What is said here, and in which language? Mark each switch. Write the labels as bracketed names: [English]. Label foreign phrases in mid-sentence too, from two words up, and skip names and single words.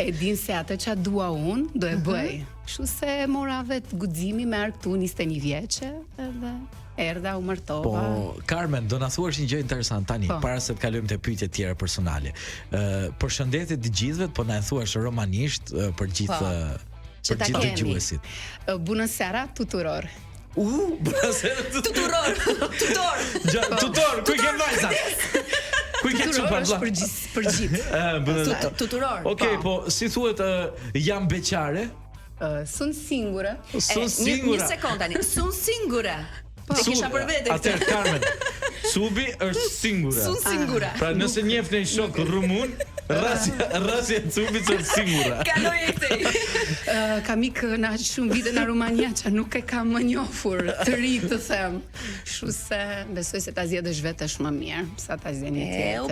[Albanian] E din se atë ç'a dua unë, do e bëj. Kështu se mora vetë guximi me ark këtu 21 vjeçe, edhe erdha u martova. Po, Carmen, do na thuash një gjë interesante tani, para se të kalojmë te pyetjet tjera personale. Përshëndetje të gjithëve, po na e thuash romanisht për gjithë dëgjuesit. [Romanian] Bună seara tuturor. Bună seara tuturor. [Albanian] Tutor, ku ke vajzat? Ku ke çupa vlla? Për gjithë. Tuturor. Okej, po si thuhet jam beqare? [Romanian] Sun singura. [Albanian] Një sekond tani. [Romanian] Sun singura. [Albanian] Te kisha për vete. Atëherë Carmen, Subi është singura. [Romanian] Sun singura. [Albanian] Pra nëse njeh në shok rumun, rrasja e Subit është singura. Kaloj e këtej. Kam ikë na shumë vite në Rumania që nuk e kam më njohur të ri të them. Kështu se besoj se ta zgjedhësh vetë është më mirë sa ta zgjedh një tjetër.